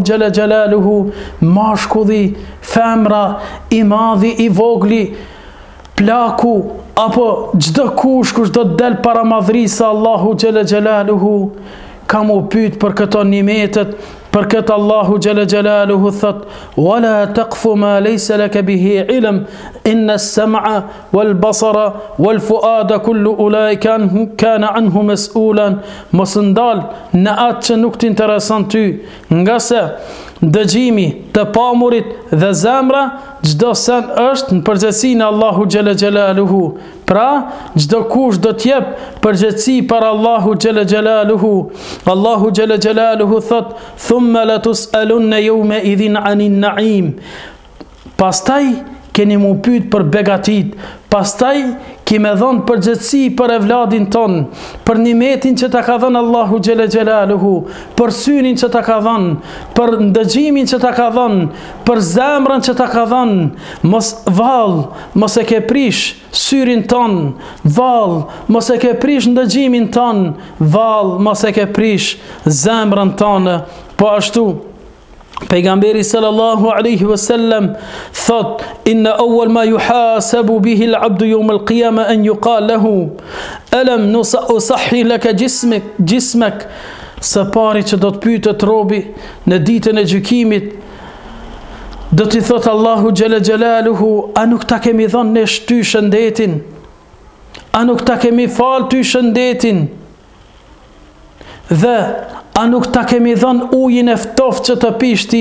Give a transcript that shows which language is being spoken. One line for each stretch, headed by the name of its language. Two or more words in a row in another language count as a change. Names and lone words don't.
Arabic: جل جلاله,
Albanian: mashkulli, femra, i madhi, i vogli, plaku, apo çdo kush do të del para madhrisë Allahu
Arabic: جل جلاله,
Albanian: ka mu pyet për këto nimetet, Për këtë Allahu
Arabic: جل جلاله
Albanian: thot:
Arabic: "ولا تقف ما ليس لك به علم إن السمع والبصر والفؤاد كل أولئك كان عنه مسؤولا."
Albanian: Mos ndal në atë që nuk t'intereson ty, nga se dëgjimi, të pamurit dhe zemra, çdo sen është në përgjegjësinë Allahu
Arabic: جل جلاله.
Albanian: Pra, çdo kush do t'jep përgjegjësi për Allahu
Arabic: جل جلاله.
Albanian: Allahu
Arabic: جل جلاله
Albanian: thot:
Arabic: "ثم لتسألن يومئذ عن النعيم."
Albanian: Pastaj keni mu pyet për begatit, pastaj kime dhënë përgjegjësi për evladin ton, për nimetin që ta ka dhënë Allahu
Arabic: جل جلاله,
Albanian: për synin që ta ka dhënë, për ndëgjimin që ta ka dhënë, për zemrën që ta ka dhënë. Mos e ke prish syrin ton, mos e ke prish ndëgjimin ton, mos e ke prish zemrën tonë. Po ashtu pejgamberi
Arabic: صلى الله عليه وسلم thot: "إن أول ما يحاسب به العبد يوم القيامة أن يقال له ألم نصح لك جسمك."
Albanian: Së pari që do të pyetet robi në ditën e gjykimit, do t'i thot Allahu
Arabic: جل جلاله:
Albanian: "A nuk ta kemi dhënë ne ty shëndetin? A nuk ta kemi fal ty shëndetin? Dhe a nuk ta kemi dhënë ujin e ftoftë që të pish ti?"